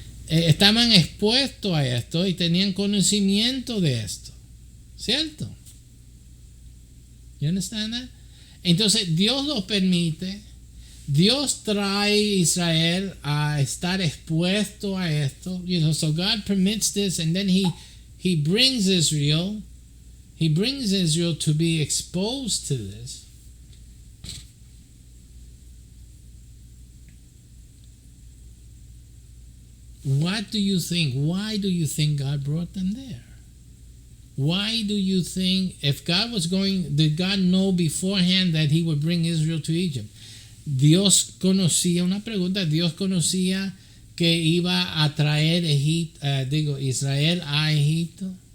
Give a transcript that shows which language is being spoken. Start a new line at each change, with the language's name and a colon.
Spanish: Estaban expuestos a esto y tenían conocimiento de esto. ¿Cierto?
English: You understand that?
Spanish: Entonces Dios lo permite. Dios trae a Israel a estar expuesto a esto.
English: So God permits this, and then he brings Israel. He brings Israel to be exposed to this. What do you think? Why do you think God brought them there? Why do you think, if God was going, did God know beforehand that he would bring Israel to Egypt?
Spanish: Dios conocía, una pregunta, Dios conocía que iba a traer Israel a Egipto.